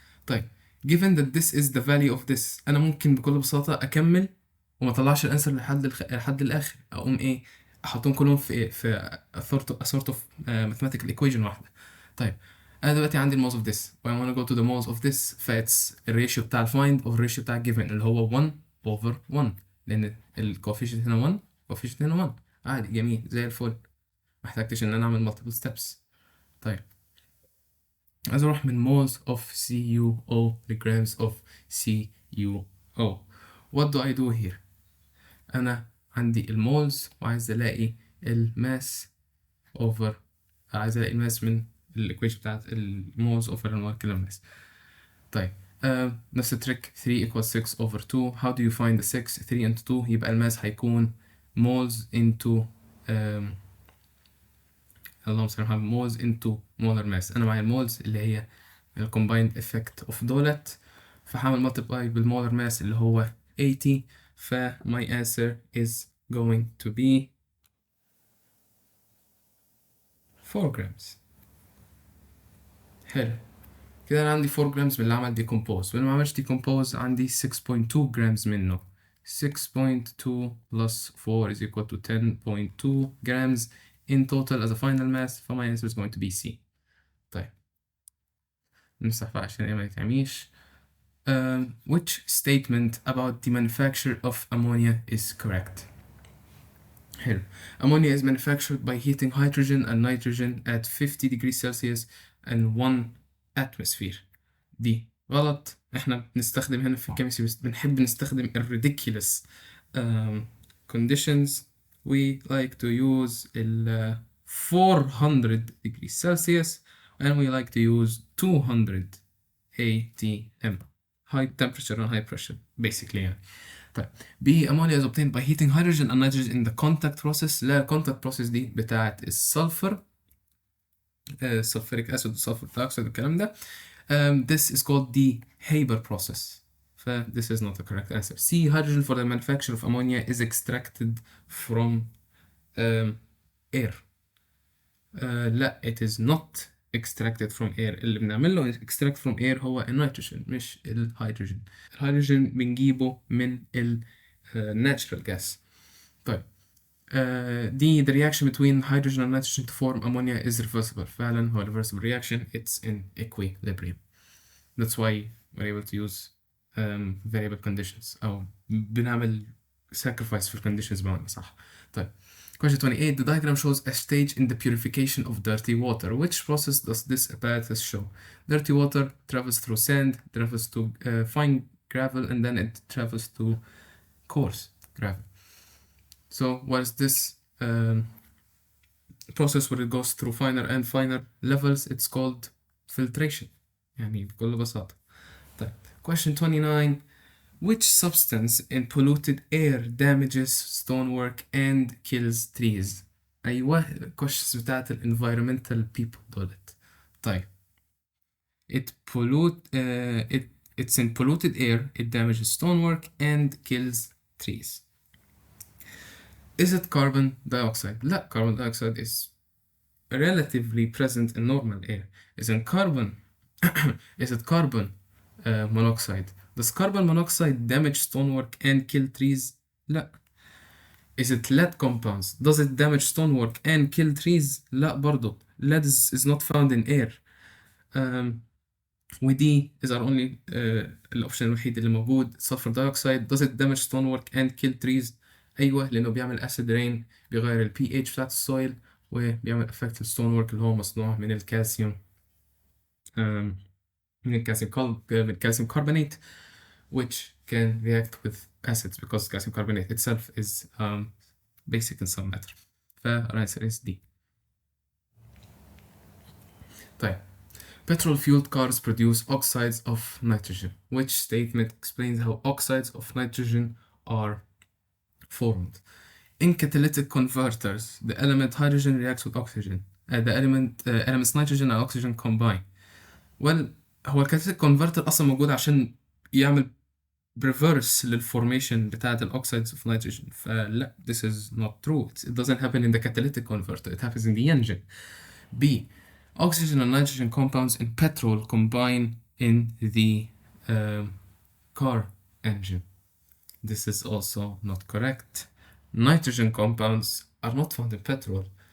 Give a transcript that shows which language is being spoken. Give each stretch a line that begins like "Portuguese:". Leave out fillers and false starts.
Arabic: طيب
English: given that this is the value of this،
Arabic: أنا ممكن بكل بساطة أكمل وما طلعش الانسر لحد الآخر، أقوم إيه أحطهم كلهم في
English: a sort of mathematical equation
Arabic: واحدة. طيب أنا دلوقتي عندي المولز of this و
English: I wanna go to the moles of this،
Arabic: فإتس الريشيو بتاع الفايند over الريشيو بتاع given اللي هو 1 over 1، لأن الكوفيشنت هنا 1 الكوفيشنت هنا 1. عادي جميل زي الفل، محتاجتش إن أنا أعمل
English: multiple steps.
Arabic: طيب عايز أروح من
English: moles of CuO
Arabic: لgrams of CuO.
English: What do I do here؟
Arabic: أنا عندي المولز وعايز ألاقي الماس over، عايز ألاقي الماس من الإيكويشن بتاعت المولز over المولكيولر ماس. طيب نفس التريك
English: 3 equals 6 over 2. How do you find the 6 3 into 2
Arabic: يبقى الماس هيكون
English: moles into
Arabic: اللهم صل على محمد
English: moles into molar mass.
Arabic: أنا معايا المولز اللي هي ال
English: combined effect of
Arabic: دولت، فهعمل multiply بالmolar mass اللي هو 80.
English: my answer is going to be 4 grams.
Arabic: حلو كده، أنا عندي 4 grams من اللي عمل decompose، واللي ما عملش decompose عندي 6.2 grams منه.
English: 6.2 plus 4 is equal to 10.2 grams in total as a final mass. my answer is going to be C.
Arabic: طيب نمسح بقى عشان ما يتعميش.
English: Which statement about the manufacture of ammonia is correct?
Arabic: حلو.
English: Ammonia is manufactured by heating hydrogen and nitrogen at 50 degrees Celsius and 1 atmosphere.
Arabic: دي غلط. احنا بنستخدم هنا في الكيمستري بنحب نستخدم
English: ridiculous conditions. We like to use 400 degrees Celsius and we like to use 200 ATM, high temperature and high pressure basically يعني. طيب B, ammonia is obtained by heating hydrogen and nitrogen in the contact process.
Arabic: لا contact process دي بتاعت السلفر،
English: sulfuric acid sulfur dioxide
Arabic: والكلام ده.
English: This is called the Haber process. This is not the correct answer. C, hydrogen for the manufacture of ammonia is extracted from air. لا it is not extracted from air.
Arabic: اللي بنعمل له extract from air هو النيتروجين مش الهيدروجين. الهيدروجين بنجيبه من ال natural gas.
English: طيب D, the reaction between hydrogen and nitrogen to form ammonia is reversible. فعلا هو reversible reaction. It's in equilibrium. That's why we're able to use variable conditions
Arabic: أو بنعمل
English: sacrifice for conditions
Arabic: بمعنى صح.
English: طيب question 28. The diagram shows a stage in the purification of dirty water. Which process does this apparatus show? Dirty water travels through sand, travels to fine gravel, and then it travels to coarse gravel. So what is this process where it goes through finer and finer levels? It's called filtration
Arabic: يعني بكل بساطة.
English: طيب question 29. Which substance in polluted air damages stonework and kills trees?
Arabic: أيوة questions بتاعت ال
English: environmental people
Arabic: دولت.
English: طيب it's in polluted air, it damages stonework and kills trees. Is it carbon dioxide? لا carbon dioxide is relatively present in normal air. Is it carbon monoxide? Does carbon monoxide damage stonework and kill trees? لا. Is it lead compounds? Does it damage stonework and kill trees?
Arabic: لا برضو.
English: Lead is not found in air.
Arabic: ودي
English: is our only
Arabic: الأوبشن الوحيد اللي موجود.
English: sulfur dioxide. Does it damage stonework and kill trees?
Arabic: أيوة لأنه بيعمل
English: acid rain،
Arabic: بيغير ال pH بتاعت السويل، وبيعمل
English: effect الstonework
Arabic: اللي هو مصنوع من الكالسيوم من
English: calcium carbonate, which can react with acids because calcium carbonate itself is basic in some matter. Our answer is D. طيب petrol fueled cars produce oxides of nitrogen. Which statement explains how oxides of nitrogen are formed? In catalytic converters, the element hydrogen reacts with oxygen. The elements nitrogen and oxygen combine. Well,
Arabic: هو الكاتاليتيك كونفرتر اصلا موجود عشان يعمل reverse للفورميشن بتاعة الأوكسيدز of nitrogen. فلا
English: this is not true. It doesn't happen in the catalytic converter. It happens in the engine. B. Oxygen and nitrogen compounds in petrol combine in the car engine. This is also not correct. Nitrogen compounds are not found in petrol.